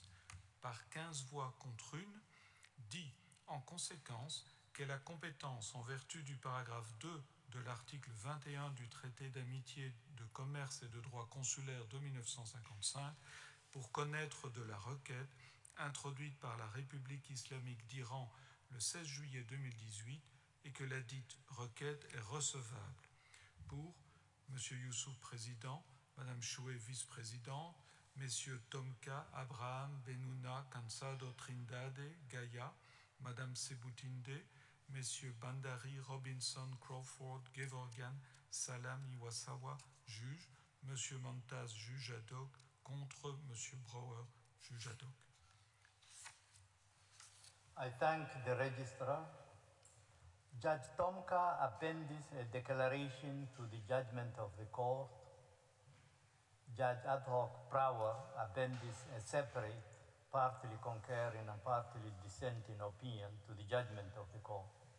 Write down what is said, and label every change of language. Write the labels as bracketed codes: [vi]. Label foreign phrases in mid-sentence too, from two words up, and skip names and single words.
[fr] Par 15 voix contre 1, dit en conséquence qu'elle a compétence en vertu du paragraphe 2 de l'article 21 du traité d'amitié, de commerce et de droit consulaire de 1955 pour connaître de la requête introduite par la République islamique d'Iran le 16 juillet 2018 et que la dite requête est recevable. Pour M. Youssouf, président, Mme Choué, vice-présidente, M. Tomka Abraham Benuna Cansado Trindade, Gaïa, Mme Sebutinde, M. Bandari, Robinson, Crawford, Gevorgian, Salam, Iwasawa, juge, M. Mantaz, juge [la] ad hoc, [fr] contre M. Brower, juge [la] ad hoc. [en] I thank the registrar. Judge Tomka appends a declaration to the judgment of the court. Judge [la] Ad hoc [en] Prawer appends a separate, partly concurring and partly dissenting opinion to the judgment of the court.